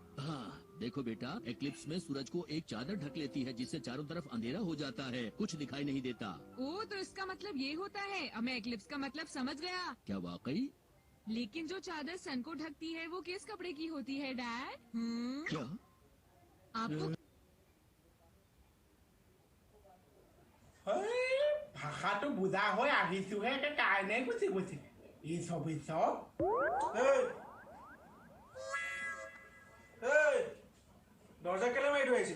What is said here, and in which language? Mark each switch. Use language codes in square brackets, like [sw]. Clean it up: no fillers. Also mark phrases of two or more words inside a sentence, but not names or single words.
[hi] हाँ देखो बेटा एक्लिप्स में सूरज को एक चादर ढक लेती है जिससे चारों तरफ अंधेरा हो जाता है कुछ दिखाई नहीं देता। ओ तो इसका मतलब ये होता है अब मैं एक्लिप्स का मतलब समझ गया। क्या वाकई? लेकिन जो चादर सन को ढकती है वो किस कपड़े की होती है डैड? क्या आपको [as] ভাষাটো বুজা হৈ আহিছোহে কাৰণে গুচি গৈছে এই চব দরজা কেলে মাৰি থৈ আহিছিলি